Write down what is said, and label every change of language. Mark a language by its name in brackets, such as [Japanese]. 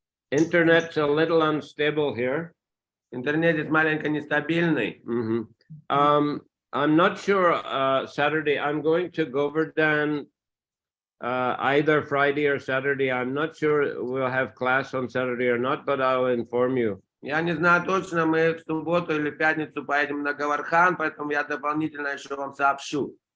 [English] Internet's a little unstable here. [Russian] Интернет здесь маленько нестабильный. [English] I'm not sure Saturday. I'm going to Govardhan either Friday or Saturday. I'm not sure we'll have class on Saturday or not, but I'll inform you. [Russian] Я не знаю точно, мы в субботу или пятницу поедем на Гавархан, поэтому я дополнительно еще вам сообщу.